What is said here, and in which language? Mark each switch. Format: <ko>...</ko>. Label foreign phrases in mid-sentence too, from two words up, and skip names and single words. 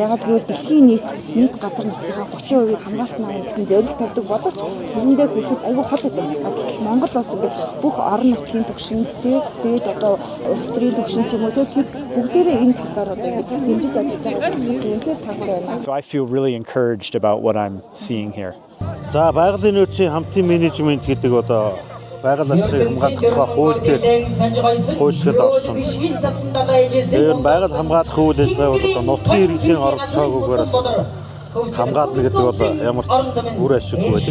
<mn>Ягаад гэвэл дэлхийн нийт газар нутгийн 30% хамгаалтнаа гэсэн зөвлөлт тавьдаг боловч үүндээ хүлэхэд аюул хол байдаг. Гэтэл Монгол улс бүх орон нутгийн түвшинтэй тэгээд одоо улс төрийн түвшин ч юм уу тэгээд бүгдээрээ энэ талаар одоо хэмжиж ажиллаж байгаа. Үүнээс таатай байна.</mn> <en>So I feel really encouraged about what I'm seeing here.</en> <mn>За байгалийн нөөцийн хамтын менежмент гэдэг одоо байгаль орчныг хамгаалах хууль дээр хуульчид орсон. Тэгээд байгаль хамгаалах үйл ажиллагаа бол одоо нутгийн иргэдийн оролцоогүйгээр хамгаална гэдэг бол ямар ч үр ашиггүй байдаг.</mn>